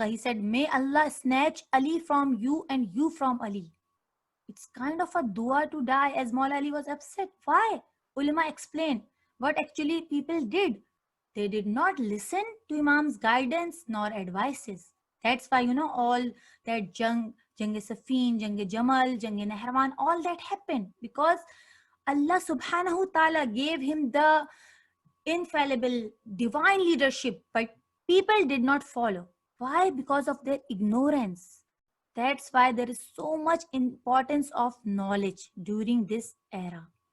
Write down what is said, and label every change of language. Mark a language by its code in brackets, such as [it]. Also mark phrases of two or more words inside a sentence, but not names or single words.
[en] He said, may Allah snatch Ali from you and you from Ali. It's kind of a dua to die, as Maula Ali was upset. Why? Ulama explained what actually people did. They did not listen to Imam's guidance nor advices. That's why, you know, all that Jang-e-Safin, Jang-e-Jamal, Jang-e-Nahrawan, all that happened because Allah [ar] سبحانه وتعالى [en] gave him the infallible divine leadership, but people did not follow. Why? Because of their ignorance. That's why there is so much importance of knowledge during this era.